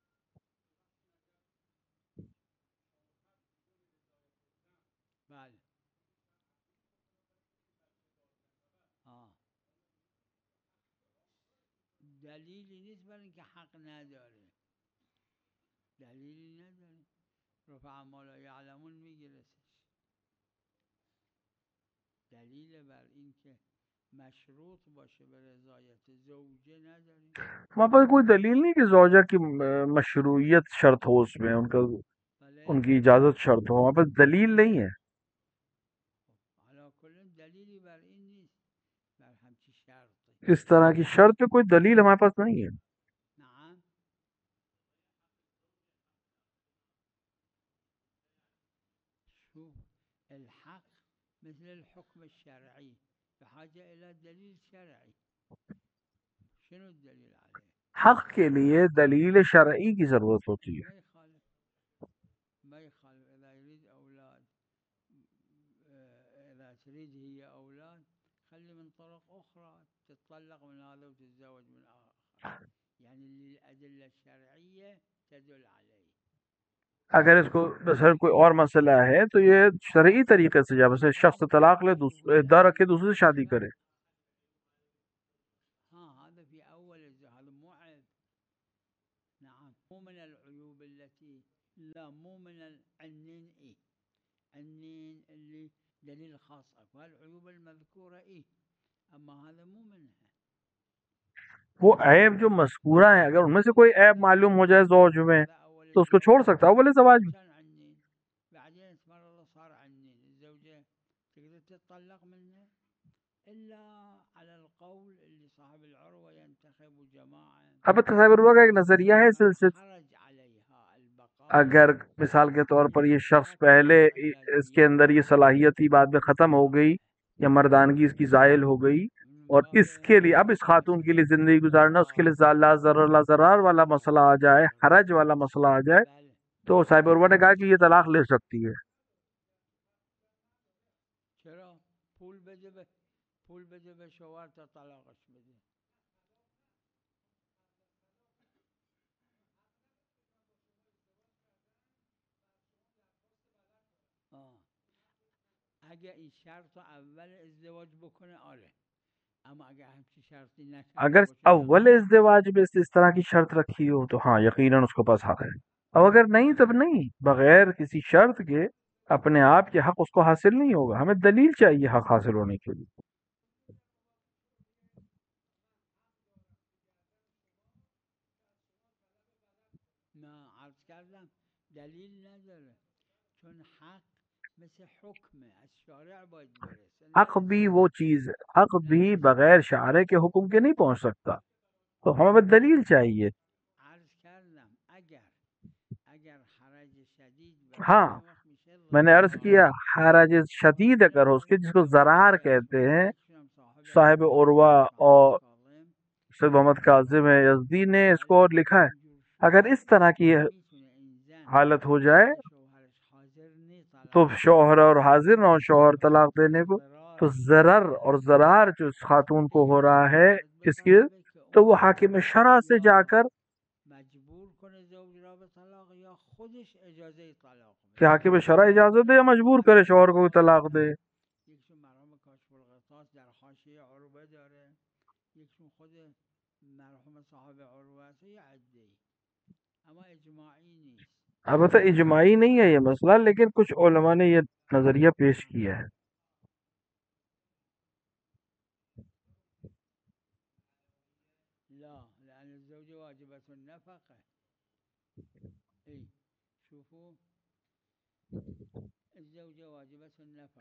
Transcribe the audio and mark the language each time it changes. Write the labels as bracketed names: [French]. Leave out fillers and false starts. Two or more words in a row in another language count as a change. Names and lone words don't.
[Persian] دلیلی نیست برای اینکه حق نداره، دلیلی نداره. [Arabic] رفع ما لا یعلمون [Persian] میگیرسش. دلیل بر اینکه مشروط باشه به رضایت زوجه نداریم. [Urdu] ہمارے پاس کوئی دلیل نہیں کہ زوجہ کی مشروعیت شرط ہو، اس میں ان کی اجازت شرط ہو، ہمارے پاس دلیل نہیں ہے. [Persian] حالا کلا دلیلی بر این نیست، بر همچی شرط [Urdu] اس طرح کی شرط پہ کوئی دلیل ہمارے پاس نہیں ہے. [Arabic] نعم. شوف الحق مثل الحكم الشرعي بحاجة إلى دليل شرعي. شنو الدليل عليه؟ [Urdu] حق کے لیے دلیل شرعی کی ضرورت ہوتی ہے. [Arabic] ما يخالف إذا يريد أولاد، إذا تريد هي أولاد خلي من طرق أخرى، تتطلق من هذا وتتزوج من آخر، يعني الأدلة الشرعية تدل عليه. [Urdu] اگر اس کو مثلا کوئی اور مسئلہ ہے تو یہ شرعی طریقے سے جب اسے شخص طلاق لے ادعا رکھے دوسرے سے شادی کرے. [Arabic] هذا في أول هذا مو عيب. نعم، مو من العيوب التي، لا مو من العنين عنين اللي دليل خاص اكو، العيوب المذكورة اما هذا مو منها. [Urdu] وہ عیب جو مذکورہ ہیں اگر ان میں سے کوئی عیب معلوم ہو جائے زوج میں تو اس کو چھوڑ سکتا ہے اول زواج میں. [Arabic] بعدين اسمر الله صار عنين، الزوجة تقدر تتطلق منه الا على القول اللي صاحب العروة ينتخب جماعة. [Urdu] اب تصور ہوا کہ ایک نظریہ ہے سلسلہ، اگر مثال کے طور پر یہ شخص پہلے اس کے اندر یہ صلاحیت ہی بعد میں ختم ہو گئی یا مردانگی اس کی زائل ہو گئی اور اس کے لیے اب اس خاتون کے لیے زندگی گزارنا اس کے لیے [Arabic] لا ضرر لا ضرار [Urdu] والا مسئلہ آ جائے، حرج والا مسئلہ آ جائے، تو صاحب عروہ نے کہا کہ یہ طلاق لے سکتی ہے. [Persian] چرا پول بده به شوهر تا طلاقش بده. اگه این شرط اول ازدواج بکنه آره، اما اگه همچی شرطی نکنه، [Urdu] اگر اول ازدواج میں اس طرح کی شرط رکھی ہو تو ہاں یقیناً اس کے پاس حق ہے، اور اگر نہیں تب نہیں، بغیر کسی شرط کے اپنے آپ کے حق اس کو حاصل نہیں ہوگا. ہمیں دلیل چاہیے حق حاصل ہونے کے لیے. [Persian] نه عرض کردم دلیل نداره، چون حق مثل حکمه، از شارع باید برسه. [Urdu] حق بھی وہ چیز ہے، حق بھی بغیر شارع کے حکم کے نہیں پہنچ سکتا، تو ہمیں بس دلیل چاہیے. [Persian] عرض کردم اگر حرج شدید [Urdu] ہاں میں نے عرض کیا حرج شدید اگر ہو، اس کے جس کو ضرار کہتے ہیں، صاحب عروہ اور سید محمد کاظم یزدی نے اس کو لکھا ہے، اگر اس طرح کی حالت ہو جائے تو شوہر اور حاضر نہ ہو شوہر طلاق دینے کو، تو ضرر اور ضرار جو اس خاتون کو ہو رہا ہے اس کی، تو وہ حاکم شرع سے جا کر [Persian] مجبور کنه زوج را خودش اجازه طلاق [Urdu] کہ [Persian] بده. [Urdu] حاکم شرع اجازت دے یا مجبور کرے شوہر کو طلاق دے. [Persian] یکشون مرحوم کاشف القصاص در حاشیه عروبه داره، یکشون خود مرحوم صاحب عروبه است، یه عده‌ای، اما اجماعی نیست. [Urdu] البتہ اجماعی نہیں ہے یہ مسئلہ، لیکن کچھ علماء نے یہ نظریہ پیش کیا ہے. [Arabic] لا لأن الزوج واجبة النفقة. اي شوفوا الزوجة واجبة النفقة،